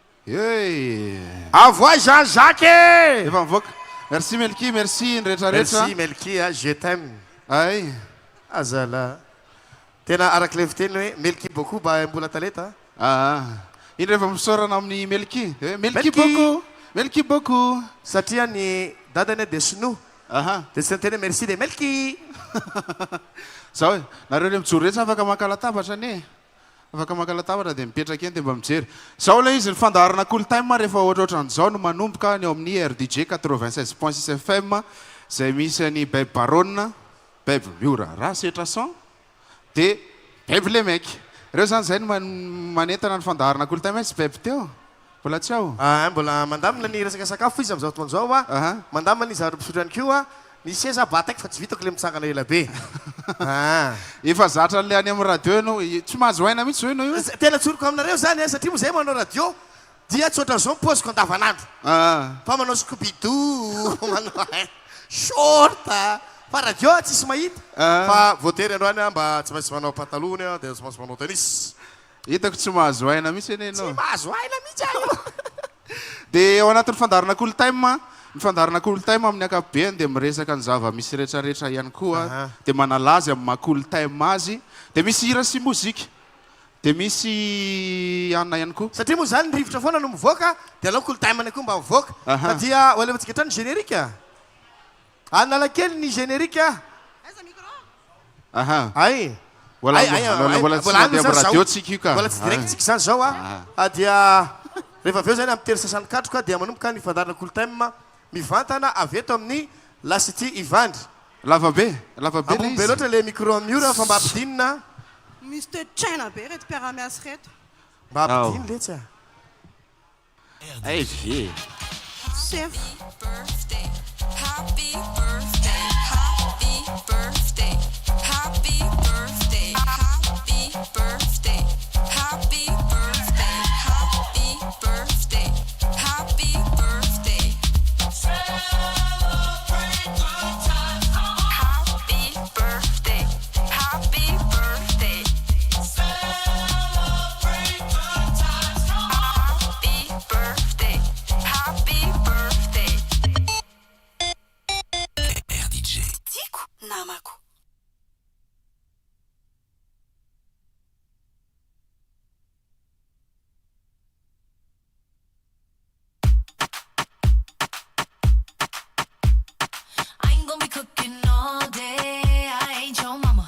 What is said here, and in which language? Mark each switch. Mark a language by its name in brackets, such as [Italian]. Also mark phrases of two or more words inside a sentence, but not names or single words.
[French] Avoie Jean-Jacques. [Malagasy] Efa mivoaka. Merci Melki, merci rehetrarehetra. [French] Merci Melki, je t'aime. Ay. Azala. [Malagasy] Tena arak'ilay fiteny hoe Melki beaucoup mba mbola taleta. Iny rehefa misaorana amin'ny Melki. Melki Melki. [French] beaucoup. Melki beaucoup. [Malagasy] Satria ny dadany dia sinoa. Dia tsy tena merci dia Melki. Zao hoe, nareo le mijoro rehetra afaka maka latabatra ane. Afaka maka latabatra dia mipetraka eny dia mba mijery. Zao ilay izy ny fandaharana cool time rehefa ohatrohatran'izao no manomboka ny ao amin'ny RDJ 96.6 FM izay misy ny Beb Baronne, Beb Miora Rasetrason dia Beb Lemeky. Ireo zany izay no manentana ny fandaharana cool time sy Beb teo. Mbola tsy ao. Mbola mandamina ny resaka sakafo izy amin'izao fotoana izao mandamina ny zava-pisotro ihany koa. Ny seza bataky fa tsy vitako le mitsangana ela be. Efa zatra le any amin'ny radio ianao, tsy mahazo aina mihitsy zao ianao io. Tena tsoroko aminareo zany satria moa zay manao radio dia tsy ohatran'izao mipôziko andavanandro. Fa manao scooby-doo, manao short. Fa radio tsisy mahita. Fa voatery androany mba tsy maintsy manao pantalony dia tsy maintsy manao tennis. Hitako tsy mahazo aina mihitsy ene Tsy ianao. mahazo aina mihitsy aho. Dia ao anatin'ny fandaharana cool time, ny fandaharana cool time amin'ny ankapobeny dia miresaka ny zava-misy rehetrarehetra ihany koa. Dia manalaza amin'ny maha cool time azy. Dia misy hira sy mozika. Dia misy anona ihany koa. Satria moa zany ny rivotra foana no mivoaka dia alao cool time any koa mba mivoaka. Satria ho alevantsika hatrany générique. Analakely ny générique. Ay. Mbola tsy mandeha amin'ny radio tsika io ka. Mbola tsy direct tsika zany zao dia rehefa avy eo zany amin'ny telo sasany katroka dia manomboka ny fandaharana cool time mivantana avy eto amin'ny lasity Ivandry. Lavabe, lavabe Ambony be loatra le micro miora fa mba ampidinina. Misy toetraina be reto mpiara-miasa reto. Mba ampidiny letsy Ay vie. Chef. [English] Happy birthday, happy birthday, happy birthday, happy birthday, happy birthday, happy birthday, happy birthday. Celebrate good times. Happy birthday, happy birthday. Celebrate good times. Happy birthday, happy birthday. RDJ. [Malagasy] Tico namako. [English] I ain't gonna be cooking all day. I ain't your mama.